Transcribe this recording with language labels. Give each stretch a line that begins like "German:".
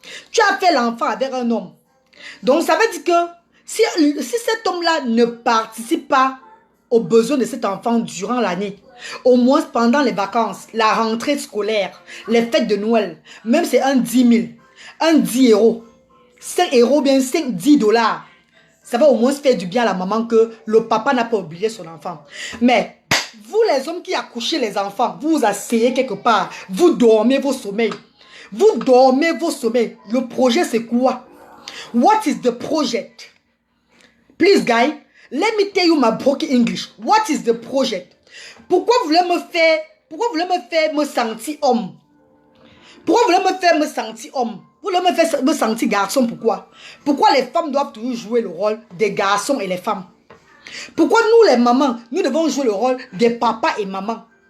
French: Tu as fait l'enfant avec un homme. Donc, ça veut dire que si cet homme-là ne participe pas aux besoins de cet enfant durant l'année, au moins pendant les vacances, la rentrée scolaire, les fêtes de Noël, même c'est un 10 000, un 10 euros, 5 euros, bien 10 dollars, ça va au moins faire du bien à la maman que le papa n'a pas oublié son enfant. Mais vous les hommes qui accouchez les enfants, vous vous asseyez quelque part, vous dormez vos sommeils. Vous dormez vos sommeils. Le projet c'est quoi?
English: What is the project? Please, guys, let me tell you my broken English. What is the project?
French: Pourquoi vous voulez me faire me sentir homme? Pourquoi vous voulez me faire me sentir homme? Vous voulez me faire me sentir garçon? Pourquoi? Pourquoi les femmes doivent toujours jouer le rôle des garçons et les femmes? Pourquoi nous, les mamans, nous devons jouer le rôle des papas et mamans?